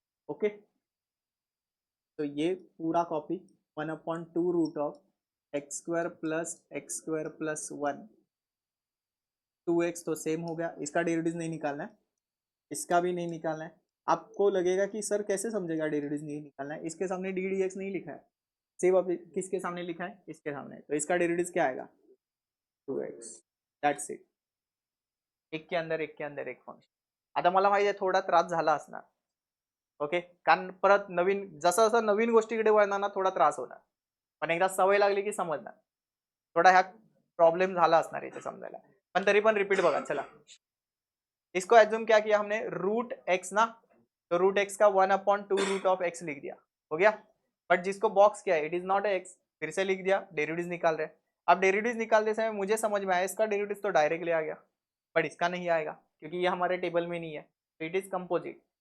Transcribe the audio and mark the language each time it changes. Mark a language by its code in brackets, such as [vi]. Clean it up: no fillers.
[hi] Okay, तो ये पूरा copy 1/2 root of x² + x² + 1, 2x तो सेम हो गया, इसका डेरिवेटिव नहीं निकालना है, इसका भी नहीं निकालना है। आपको लगेगा कि सर कैसे समझेगा डेरिवेटिव नहीं निकालना है, इसके सामने डी डी एक्स नहीं लिखा है, सिर्फ अब किसके सामने लिखा है, इसके सामने, तो इसका डेरिवेटिव क्या आएगा 2x, दैट्स इट। एक के अंदर एक के अंदर एक फंक्शन। [mr] आता मला माहिती आहे थोडा त्रास झाला असणार, ओके, कारण परत नवीन जसं जसं नवीन गोष्टीकडे वळणार ना थोडा त्रास होणार, पण एकदा सवय लागली की समजणार, थोडा ह्या प्रॉब्लेम झाला असणार इथे समजायला, पण तरी पण रिपीट बघा चला। [hi] इसको एज्यूम क्या किया हमने, रूट एक्स ना, तो रूट एक्स का 1/2 रूट ऑफ एक्स लिख दिया, हो गया। बट जिसको बॉक्स किया है इट इज नॉट एक्स, फिर से लिख दिया, डेरिवेटिव निकाल रहे हैं। अब डेरिवेटिव निकालते समय मुझे समझ में आया इसका डेरिवेटिव तो डायरेक्टली आ गया, बट इसका नहीं आएगा क्योंकि ये हमारे टेबल में नहीं है, तो इट इज कंपोजिट।